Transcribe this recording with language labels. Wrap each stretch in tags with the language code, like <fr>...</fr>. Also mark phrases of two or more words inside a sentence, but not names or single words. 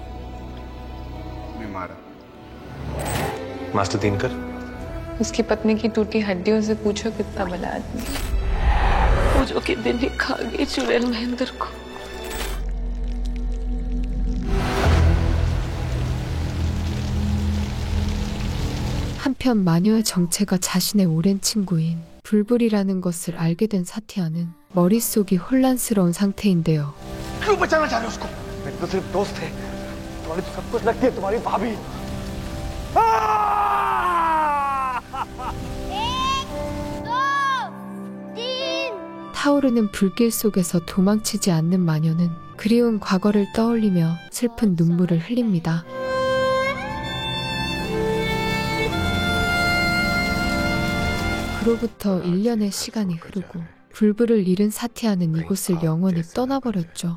<hi>मास्टर दिनकर, उसकी पत्नी की टूटी हड्डियों से पूछो कितना बड़ा आदमी। पूजो के दिन ही खा गई चुड़ैल महेंद्र को।</hi> <ko>한편 마녀의 정체가 자신의 오랜 친구인 불불이라는 것을 알게 된 사티아는 머릿속이 혼란스러운 상태인데요.</ko> <hi>क्यों बचाना चाह रहे हो उसको? मेरे तो सिर्फ दोस्त थे। तुम्हारी तो सब कुछ लगती है तुम्हारी भाभी।</hi> <ko>타오르는 불길 속에서 도망치지 않는 마녀는 그리운 과거를 떠올리며 슬픈 눈물을 흘립니다. 그로부터 1년의 시간이 흐르고 불불을 잃은 사티아는 이곳을 영원히 떠나버렸죠.</ko>